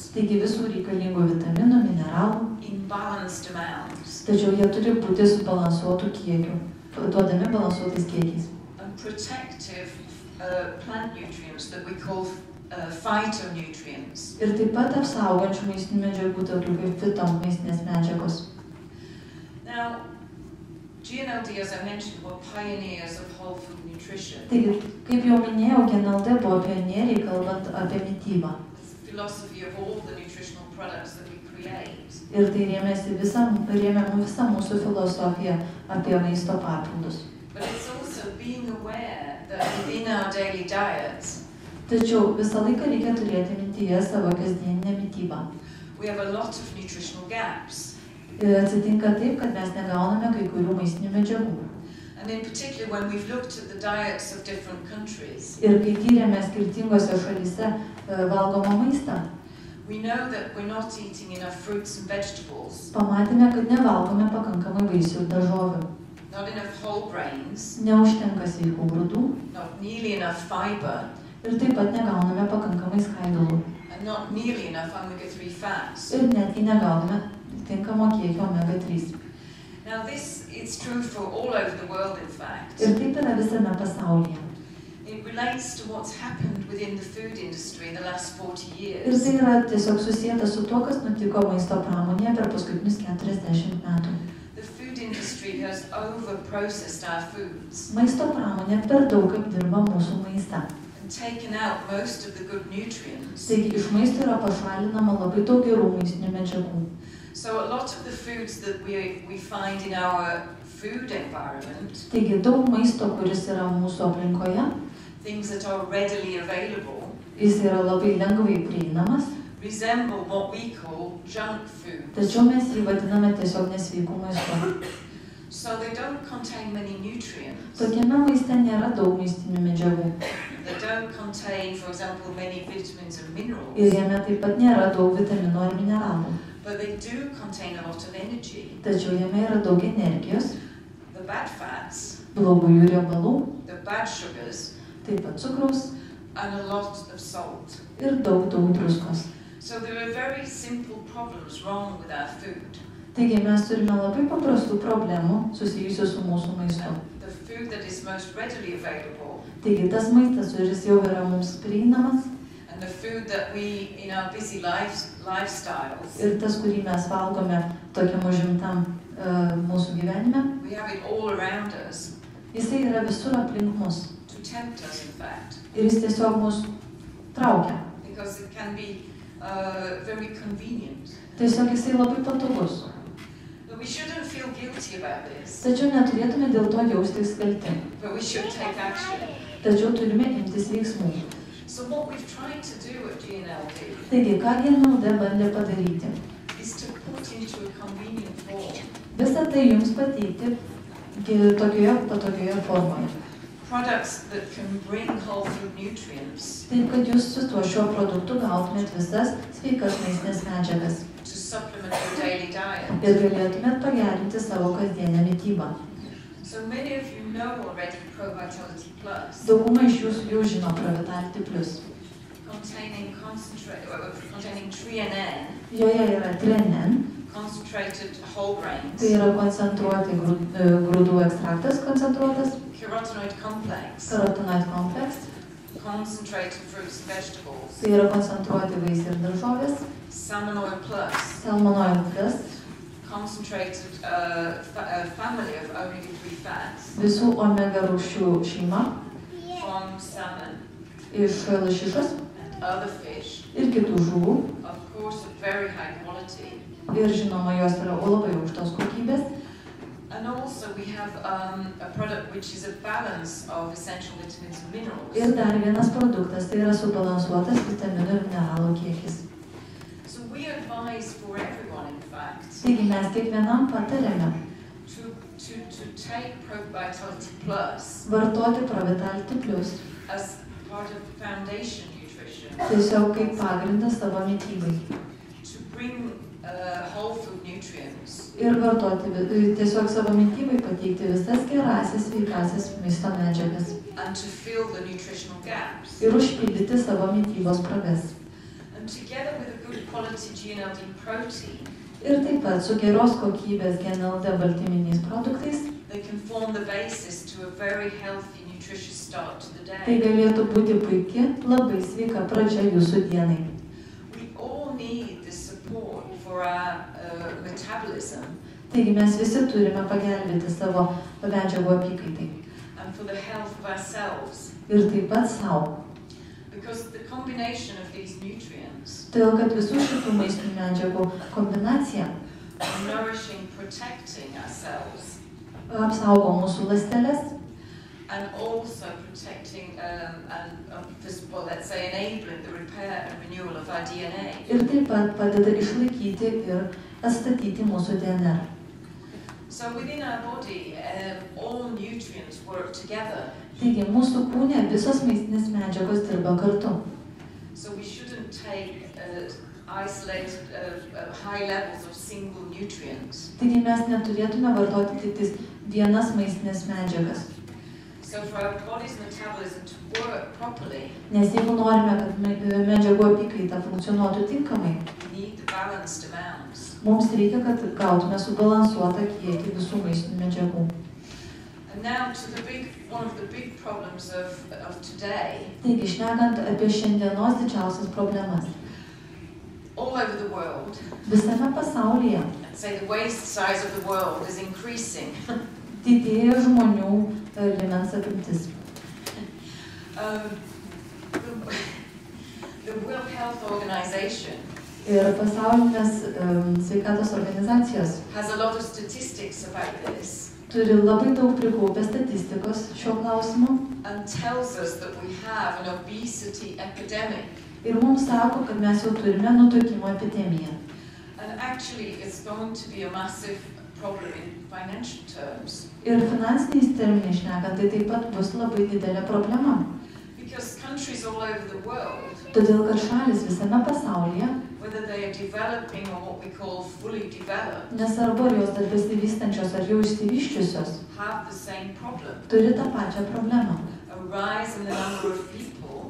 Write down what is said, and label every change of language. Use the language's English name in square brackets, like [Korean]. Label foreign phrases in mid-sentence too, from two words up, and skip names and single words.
[Lithuanian] Taigi visų reikalingų vitaminų, mineralų. [English] In balanced amounts. [Lithuanian] Tačiau jie turi būti subalansuotų kiekių, duodami balansuotais kiekiais. [English] And protective plant nutrients that we call phytonutrients. [Lithuanian] Ir taip pat apsaugančių maistinių medžiagų, tokių kaip fitomaistinės medžiagos. [English] Now, GNLD, as I mentioned, were pioneers of whole food nutrition. [Lithuanian] Taigi, kaip jau minėjau, GNLD buvo pionieriai, kalbant apie mitybą. [English] The philosophy of all the nutritional products that we create. [Lithuanian] Ir tai rėmė visą mūsų filosofiją apie maisto papildus. [English] But it's also being aware that within our daily diets, [Lithuanian] tačiau visą laiką reikia turėti mintyje savo kasdieninę mitybą. [English] We have a lot of nutritional gaps. [Lithuanian] Ir atsitinka taip, kad mes negauname kai kurių maistinių medžiagų. [English] And in particular, when we've looked at the diets of different countries, [Lithuanian] ir kai tyrėme skirtingose šalyse valgomą maistą, [English] we know that we're not eating enough fruits and vegetables, [Lithuanian] pamatėme, kad nevalgome pakankamai vaisių ir daržovių. [English] not enough whole grains, [Lithuanian] neužtenka sveikų grūdų, [English] not nearly enough fiber, [Lithuanian] ir taip pat negauname pakankamai skaidulų. [English] and not nearly enough omega-3 fats. [Lithuanian] Ir netgi negauname tinkamo kiekio omega-3. [English] Now this is true for all over the world, in fact. [Lithuanian] Ir taip yra visame pasaulyje. [English] It relates to what's happened within the food industry in the last 40 [Lithuanian] Ir [English] years. [Lithuanian] tai yra tiesiog susijęta su tuo, kas nutiko maisto pramonėje per paskutinius 40 metų. [English] The food industry has over-processed our foods [Lithuanian] Maisto pramonė per daug apdirba mūsų maistą. [English] and taken out most of the good nutrients. [Lithuanian] Taigi iš maisto yra pašalinama labai daug gerų maistinių medžiagų. [English] So a lot of the foods that we find in our food environment, [Lithuanian] Taigi daug maisto, kuris yra mūsų aplinkoje, [English] things that are readily available, [Lithuanian] jis yra labai lengvai prieinamas, [English] resemble what we call junk food. [Lithuanian] tačiau mes jį vadiname tiesiog nesveikų maistu. [English] So they don't contain many nutrients. [Lithuanian] Tokiame maiste nėra daug maistinių medžiagų. [English] They don't contain, for example, many vitamins and [Lithuanian] Ir [English] minerals, [Lithuanian] jame taip pat nėra daug vitaminų ar mineralų. [English] but they do contain a lot of energy. [Lithuanian] Tačiau jame yra daug energijos, [English] The bad fats, [Lithuanian] blogųjų riebalų, [English] the bad sugars, [Lithuanian] taip pat cukraus [English] and a lot of salt. [Lithuanian] ir daug druskos. [English] So there are very simple problems wrong with our food. [Lithuanian] Taigi mes turime labai paprastų problemų susijusių su mūsų maistu. [English] The food that is most readily available [Lithuanian] Taigi tas maistas, kuris jau yra mums prieinamas, [English] and the food that we, in our busy lifestyles, [Lithuanian] ir tas, kurį mes valgome tokiam užimtam mūsų gyvenime, [English] we have it all around us [Lithuanian] jisai yra visur aplink mus. [English] to tempt us, in fact, [Lithuanian] Ir jis tiesiog mus traukia. [English] because it can be very convenient. [Lithuanian] Tiesiog jisai labai patogus. [English] But we shouldn't feel guilty about this, [Lithuanian] Tačiau neturėtume dėl to jaustis kalti. [English] but we should take action. [Lithuanian] Tačiau turime imtis veiksmų. [English] So what we've tried to do at GNLD [Lithuanian] Taigi, ką GNLD bandė padaryti? [English] is to put into a convenient form [Lithuanian] Visą tai jums pateikti tokioje patogioje formoje. [English] products that can bring whole food nutrients [Lithuanian] Taip, kad jūs su tuo šiuo produktu gautumėt visas sveikas maistinės medžiagas [English] to supplement your daily diet. [Lithuanian] ir galėtumėt pagerinti savo kasdienę mitybą. [English] So many of you know already ProVitality Plus, [Lithuanian] Dauguma iš jūsų jau žino ProVitality Plus. [English] containing treonine, [Lithuanian] Joje yra trenin, [English] concentrated whole grains, [Lithuanian] tai yra koncentruoti grūdų ekstraktas koncentruotas, [English] carotenoid complex, [Lithuanian] karotenoid kompleks, [English] concentrated fruits and vegetables, [Lithuanian] tai yra koncentruoti vaisiai ir daržovės, [English] salmon oil plus, [Lithuanian] salmonoid plus, [English] concentrated family of omega-3 fats [Lithuanian] visų omega rūgščių šeima [English] from salmon [Lithuanian] iš lašišos [English] and other fish, [Lithuanian] ir kitų žuvų. [English] of course of very high quality. [Lithuanian] Ir žinoma, jos yra labai aukštos kokybės. [English] And also we have a product which is a balance of essential vitamins and minerals. [Lithuanian] Ir dar vienas produktas, tai yra subalansuotas vitaminų ir mineralų kiekis. [English] So we advise for everyone, in fact, [Lithuanian] Taigi mes kiekvienam patarėme [English] to take ProVitality Plus [Lithuanian] vartoti ProVitality Plus [English] as part of foundation nutrition, [Lithuanian] tiesiog kaip pagrindas savo mitybai. [English] to bring whole food nutrients [Lithuanian] Ir vartoti, tiesiog savo mitybai pateikti visas gerasias, sveikasias maisto medžiagas. [English] and to fill the nutritional gaps. [Lithuanian] Ir užpildyti savo mitybos spragas. [English] And together with a good quality GNLD protein, [Lithuanian] Ir taip pat su geros kokybės GNLD baltyminiais produktais, [English] they can form the basis to a very healthy, nutritious start to the [Lithuanian] tai [English] day. [Lithuanian] galėtų būti puiki, labai sveika pradžia jūsų dienai. [English] We all need this support for our metabolism [Lithuanian] Taigi mes visi turime pagelbėti savo medžiagų apykaitai. [English] and for the health of ourselves. [Lithuanian] Ir taip pat savo. [English] Because the combination of these nutrients [Lithuanian] Todėl, kad visų šitų maistinių medžiagų kombinacija [English] are nourishing, protecting ourselves, [Lithuanian] apsaugo mūsų ląsteles [English] and also protecting well, let's say enabling the repair and renewal of our DNA. [Lithuanian] ir taip pat padeda išlaikyti ir atstatyti mūsų DNR. [English] So within our body, all nutrients work together. [Lithuanian] Taigi mūsų kūne visos maistinės medžiagos dirba kartu. [English] So we shouldn't take isolated high levels of single nutrients. [Lithuanian] Taigi mes neturėtume vartoti tik tais vienas maistinės medžiagas. [English] So for our body's metabolism to work properly, [Lithuanian] Nes jeigu norime, kad medžiagų apykaita funkcionuotų tinkamai, [English] we need the balanced amounts. [Lithuanian] mums reikia, kad gautume subalansuotą kiekį visų maistinių medžiagų. [English] And now to one of the big problems of today. [Lithuanian] Taigi, šnekant apie šiandienos didžiausias problemas. [English] All over the world, [Lithuanian] Visame pasaulyje [English] I'd say the waist size of the world is increasing. [Lithuanian] didėja žmonių liemens apimtis. [English] The World Health Organization [Lithuanian] Ir pasaulinės sveikatos organizacijos [English] has a lot of statistics about this [Lithuanian] turi labai daug prikaupę statistikos šiuo klausimu [English] and tells us that we have an obesity epidemic. [Lithuanian] ir mums sako, kad mes jau turime nutukimo epidemiją. [English] And actually it's going to be a massive problem in financial terms. [Lithuanian] Ir finansiniais terminais šnekant, tai taip pat bus labai didelė problema. [English] Because countries all over the world, [Lithuanian] Todėl, kad šalis visame pasaulyje, [English] whether they are developing or what we call fully developed, [Lithuanian] nesvarbu ar jos dar besivystančios ar jau išsivyščiusios, [English] have the same problem. [Lithuanian] turi tą pačią problemą. [English] A rise in the number of people